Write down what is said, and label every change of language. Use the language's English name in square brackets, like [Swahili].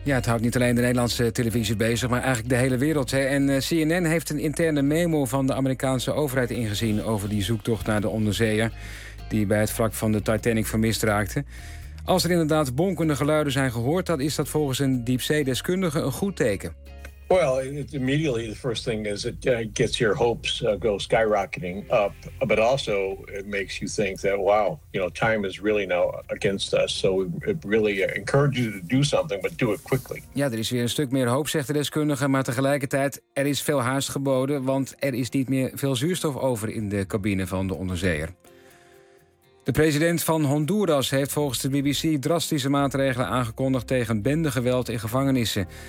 [Dutch] Ja, het houdt niet alleen de Nederlandse televisie bezig, maar eigenlijk de hele wereld. Hè. En CNN heeft een interne memo van de Amerikaanse overheid ingezien over die zoektocht naar de onderzeeër die bij het wrak van de Titanic vermist raakte. Als er inderdaad bonkende geluiden zijn gehoord, dan is dat volgens een diepzeedeskundige een goed teken. [English] Well, it's immediately the first thing is it gets your hopes go skyrocketing up, but also it makes you think that wow, you know, time is really now against us. So it really encourages you to do something, but do it quickly. [Dutch] Ja, er is weer een stuk meer hoop, zegt de deskundige, maar tegelijkertijd er is veel haast geboden, want er is niet meer veel zuurstof over in de cabine van de onderzeeër. De president van Honduras heeft volgens de BBC drastische maatregelen aangekondigd tegen bendegeweld in gevangenissen.